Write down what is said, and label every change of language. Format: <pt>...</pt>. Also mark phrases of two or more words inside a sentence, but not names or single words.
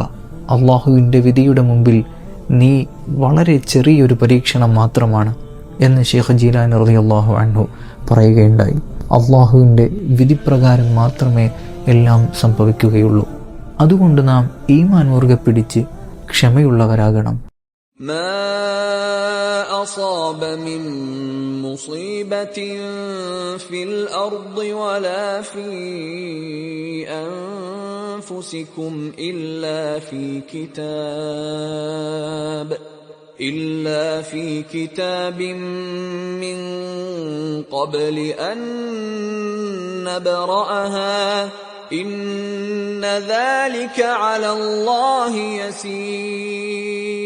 <ml>അള്ളാഹുവിൻ്റെ വിധിയുടെ മുമ്പിൽ നീ വളരെ ചെറിയൊരു പരീക്ഷണം മാത്രമാണ് എന്ന് ഷെയ്ഖ് ജീലാനി</ml> <ar>رضي الله عنه</ar> <ml>പറയുകയുണ്ടായി. അള്ളാഹുവിൻ്റെ വിധിപ്രകാരം മാത്രമേ എല്ലാം സംഭവിക്കുകയുള്ളൂ. അതുകൊണ്ട് നാം ഈമാൻ മുറുകെ പിടിച്ച് ക്ഷമയുള്ളവരാകണം.</ml> <ar>ما أصاب من مصيبة في الأرض ولا في أنفسكم إلا في كتاب من قبل أن نبرأها إن ذلك على الله يسير</ar>